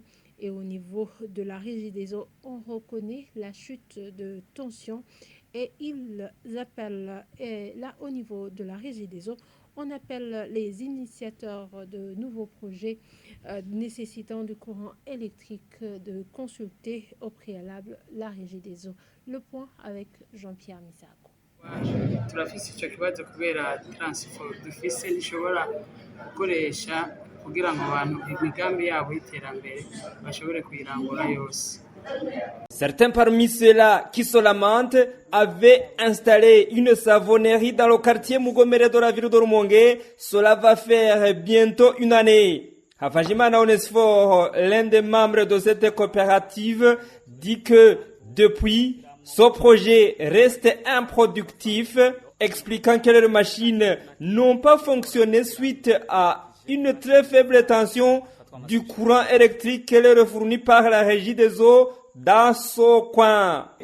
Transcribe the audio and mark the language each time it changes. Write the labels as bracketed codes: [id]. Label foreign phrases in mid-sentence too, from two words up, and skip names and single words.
[fr] Et au niveau de la régie des eaux, on reconnaît la chute de tension et ils appellent, et là au niveau de la régie des eaux, on appelle les initiateurs de nouveaux projets nécessitant du courant électrique de consulter au préalable la régie des eaux. Le point avec Jean-Pierre Misago. [rn] turafise icyo kibazo kubera transifo dufise nishobora gukoresha kugira ngo abantu imigambi yabo y'iterambere bashobore kuyirangura yose. [fr] Certains parmi ceux-là qui se lamentent avaient installé une savonnerie dans le quartier Mugomere de la ville de Rumongue. Cela va faire bientôt une année. Hafajimana Onesfor, l'un des membres de cette coopérative, dit que depuis, ce projet reste improductif, expliquant que leurs machines n'ont pas fonctionné suite à une très faible tension du courant électrique qu'elle est fourni par la régie des eaux dans ce coin.